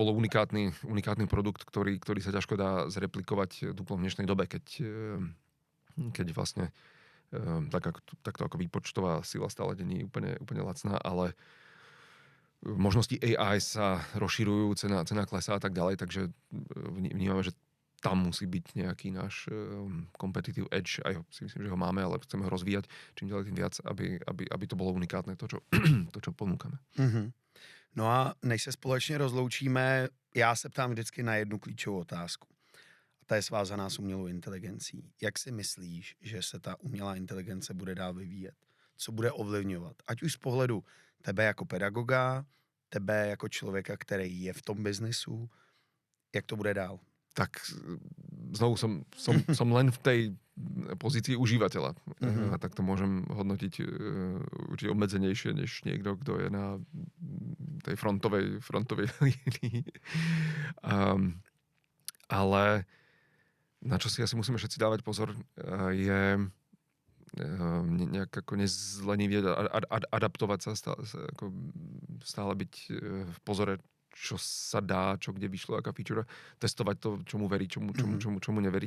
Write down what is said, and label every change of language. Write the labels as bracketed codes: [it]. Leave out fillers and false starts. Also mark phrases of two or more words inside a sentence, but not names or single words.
[sk] bolo unikátny produkt, ktorý sa ťažko dá zreplikovať v dnešnej dobe, keď vlastne takto ako výpočtová sila stále nie je úplne lacná, ale možnosti AI sa rozširujú, cena klesá a tak ďalej, takže vnímame, že tam musí byť nejaký náš [en] competitive edge, [sk] aj si myslím, že ho máme, ale chceme ho rozvíjať čím ďalej tým viac, aby to bolo unikátne, to, čo ponúkame. Mm-hmm. [cs] No a než se společně rozloučíme, já se ptám vždycky na jednu klíčovou otázku. A ta je svázaná s umělou inteligencí. Jak si myslíš, že se ta umělá inteligence bude dál vyvíjet? Co bude ovlivňovat? Ať už z pohledu tebe jako pedagoga, tebe jako člověka, který je v tom biznesu, jak to bude dál? [sk] Tak znovu som len v tej pozícii užívateľa. A tak to môžem hodnotiť určite obmedzenejšie, než niekto, kto je na tej frontovej línii. Ale na čo si asi musíme všetci dávať pozor, je nejak ako nezlenivieť adaptovať sa, stále byť v pozore, čo sa dá, čo kde vyšlo, aká feature, testovať to, čomu veriť, čomu neveriť.